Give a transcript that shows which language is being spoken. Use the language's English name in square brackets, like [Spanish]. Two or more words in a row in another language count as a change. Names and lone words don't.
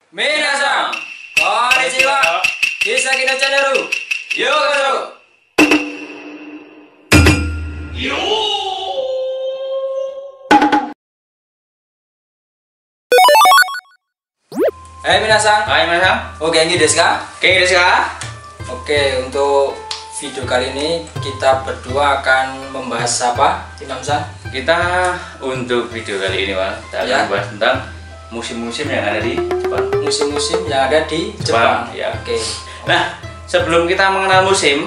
[Japanese] 皆さん、こんにちは。Kisakiのチャンネルようこそ. [Indonesian] Hai minasan. Hai minasan. [Japanese] 元気ですか? 元気ですか? [Indonesian] Oke, untuk video kali ini kita berdua akan membahas apa, Imam-san? Kita untuk video kali ini, Pak, kita akan membahas tentang musim-musim yang ada di Jepang. Musim-musim yang ada di Jepang. Ya. Oke. Nah, sebelum kita mengenal musim,